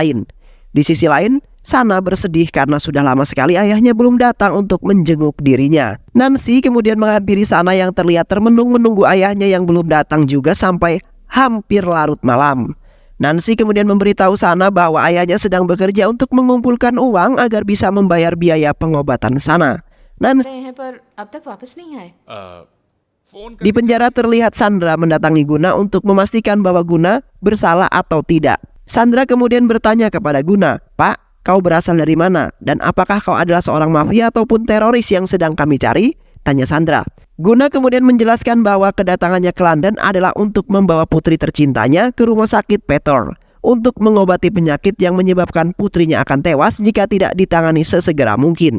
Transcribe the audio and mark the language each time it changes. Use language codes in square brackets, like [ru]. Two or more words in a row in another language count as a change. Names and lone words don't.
[id] Di sisi lain, Sana bersedih karena sudah lama sekali ayahnya belum datang untuk menjenguk dirinya. Nancy kemudian menghampiri Sana yang terlihat termenung menunggu ayahnya yang belum datang juga sampai hampir larut malam. Nancy kemudian memberitahu Sana bahwa ayahnya sedang bekerja untuk mengumpulkan uang agar bisa membayar biaya pengobatan Sana. Nancy [hi] रहे हैं पर अब तक वापस नहीं आए। [id] di penjara terlihat Sandra mendatangi Guna untuk memastikan bahwa Guna bersalah atau tidak. Sandra kemudian bertanya kepada Guna, "Pak, kau berasal dari mana? Dan apakah kau adalah seorang mafia ataupun teroris yang sedang kami cari?" tanya Sandra. Guna kemudian menjelaskan bahwa kedatangannya ke London adalah untuk membawa putri tercintanya ke rumah sakit Petor untuk mengobati penyakit yang menyebabkan putrinya akan tewas jika tidak ditangani sesegera mungkin.